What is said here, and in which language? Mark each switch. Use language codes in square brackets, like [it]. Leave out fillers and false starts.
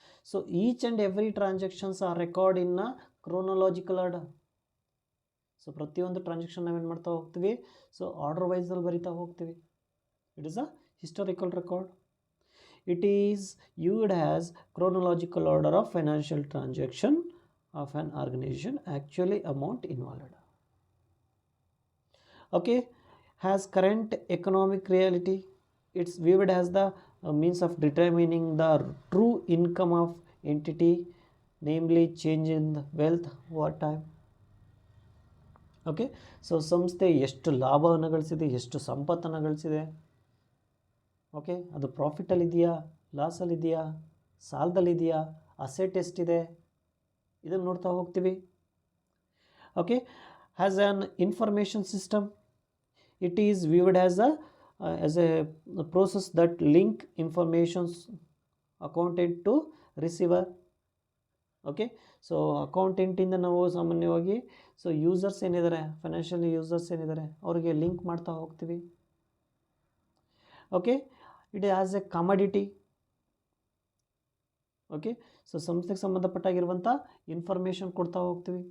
[en] So each and every transactions are recorded in a chronological order. [kn] So ಪ್ರತಿಯೊಂದು transaction ನಾವೇನು ಮಾಡ್ತಾ ಹೋಗ್ತೀವಿ, so order ವೈಸಲ್ಲಿ ಬರಿತಾ ಹೋಗ್ತೀವಿ. [en] It is a historical record. It is used as chronological order of financial transaction of an organisation, actually amount involved. Okay, has current economic reality. It's viewed as the means of determining the true income of entity, namely change in the wealth over time. [kn] Okay, so ಸಂಸ್ಥೆ ಎಷ್ಟು ಲಾಭವನ್ನು ಗಳಿಸಿದೆ, ಎಷ್ಟು ಸಂಪತ್ತನ್ನು ಗಳಿಸಿದೆ, okay, ಅದು ಪ್ರಾಫಿಟಲ್ಲಿದೆಯಾ, ಲಾಸಲ್ಲಿದೆಯಾ, ಸಾಲದಲ್ಲಿದೆಯಾ, asset ಎಷ್ಟಿದೆ, ಇದನ್ನು ನೋಡ್ತಾ ಹೋಗ್ತೀವಿ. [en] Okay, has an information system. It is viewed as a process that link informations accountant to receiver. [kn] Okay, so ಅಕೌಂಟೆಂಟಿಂದ ನಾವು ಸಾಮಾನ್ಯವಾಗಿ ಸೊ ಯೂಸರ್ಸ್ ಏನಿದ್ದಾರೆ, ಫೈನಾನ್ಷಿಯಲ್ ಯೂಸರ್ಸ್ ಏನಿದ್ದಾರೆ, ಅವರಿಗೆ ಲಿಂಕ್ ಮಾಡ್ತಾ ಹೋಗ್ತೀವಿ. [en] Okay, it as a commodity. [kn] Okay, so ಸಂಸ್ಥೆಗೆ ಸಂಬಂಧಪಟ್ಟಾಗಿರುವಂಥ information ಕೊಡ್ತಾ ಹೋಗ್ತೀವಿ.